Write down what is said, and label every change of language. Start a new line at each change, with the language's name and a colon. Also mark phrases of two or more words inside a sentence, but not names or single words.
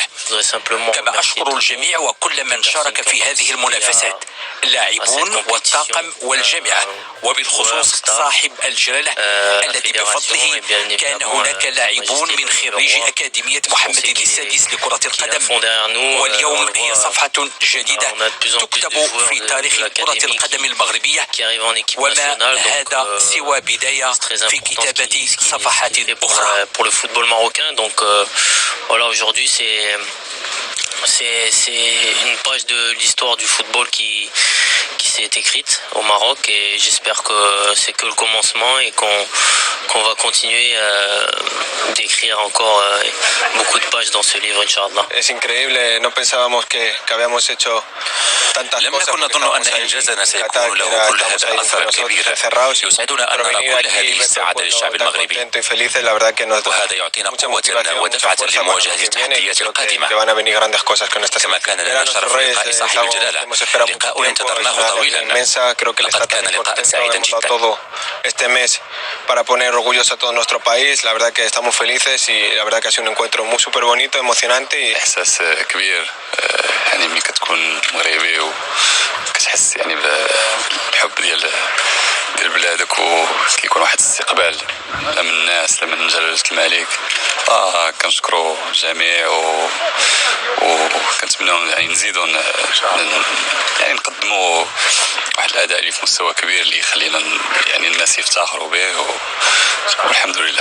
Arabic: كما أشكر الجميع وكل من شارك في هذه المنافسات، اللاعبون والطاقم والجامعة، وبالخصوص صاحب الجلالة الذي بفضله كان هناك لاعبون من خريج أكاديمية محمد السادس لكرة القدم. واليوم هي صفحة جديدة تكتب في تاريخ كرة القدم المغربية، وما هذا سوى بداية في كتابة صفحات أخرى.
French: Pour le football marocain, donc voilà, aujourd'hui c'est une page de l'histoire du football qui s'est écrite au Maroc, et j'espère que c'est que le commencement et qu'on va continuer d'écrire encore beaucoup de pages dans ce livre, Inch'Allah.
Spanish: Es increíble, no pensábamos que habíamos hecho tantas
Arabic: لم
Spanish: cosas.
Arabic: نكن نظن أن إنجازنا سيكون له كل هذا الأثر الكبير. يسعدنا أن نرى كل هذه السعادة للشعب المغربي، وهذا يعطينا قوة ودفعة لمواجهة التحديات القادمة. كما كان لنا شرف لقاء صاحب الجلالة، لقاء انتظرناه طويلا. لقد كان لقاء سعيدا جدا.
Spanish: Para poner orgulloso a todo nuestro país, la verdad que estamos felices y la verdad que ha sido un encuentro muy súper bonito, emocionante.
Arabic: إحساس كبير، يعني ملي كتكون مغربي وكتحس يعني بالحب ديال بلادك، وكيكون واحد الاستقبال لا من الناس لا من جلالة الملك. كنشكروا الجميع وكنتمناو يعني نزيدوا يعني نقدموا واحد الاداء اللي في مستوى كبير اللي يخلينا يعني الناس يفتخروا به والحمد لله.